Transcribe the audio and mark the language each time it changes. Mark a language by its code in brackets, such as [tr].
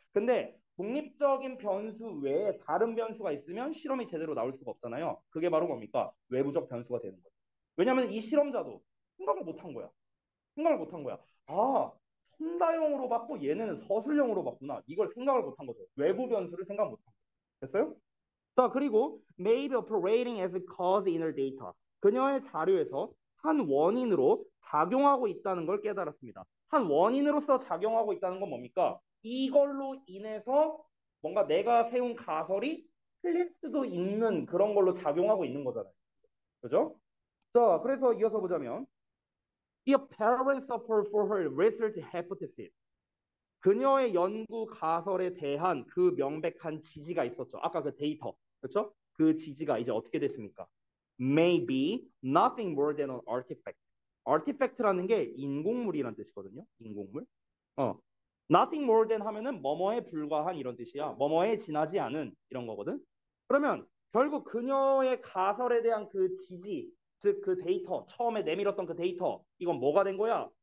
[ko] 근데 독립적인 변수 외에 다른 변수가 있으면 실험이 제대로 나올 수가 없잖아요. 그게 바로 뭡니까? 외부적 변수가 되는 거죠. 왜냐하면 이 실험자도 생각을 못 한 거야. 생각을 못 한 거야. 선다형으로 봤고 얘네는 서술형으로 봤구나. 이걸 생각을 못 한 거죠. 외부 변수를 생각 못 한 거예요. 됐어요? [en] 자, 그리고 may be operating as a cause in her data. [ko] 그녀의 자료에서 한 원인으로 작용하고 있다는 걸 깨달았습니다. 한 원인으로서 작용하고 있다는 건 뭡니까? 이걸로 인해서 뭔가 내가 세운 가설이 틀릴 수도 있는 그런 걸로 작용하고 있는 거잖아요. 그죠? 자, 그래서 이어서 보자면 [en] The apparent support for her research hypothesis. [ko] 그녀의 연구 가설에 대한 그 명백한 지지가 있었죠. 아까 그 데이터, 그렇죠? 그 지지가 이제 어떻게 됐습니까? [en] May be nothing more than an artifact. [ko] artifact라는 게 인공물이란 뜻이거든요. 인공물. 어. nothing more than 하면은 뭐뭐에 불과한 이런 뜻이야. 뭐뭐에 지나지 않은 이런 거거든. 그러면 결국 그녀의 가설에 대한 그 지지, 즉 그 데이터, 처음에 내밀었던 그 데이터, 이건 뭐가 된 거야?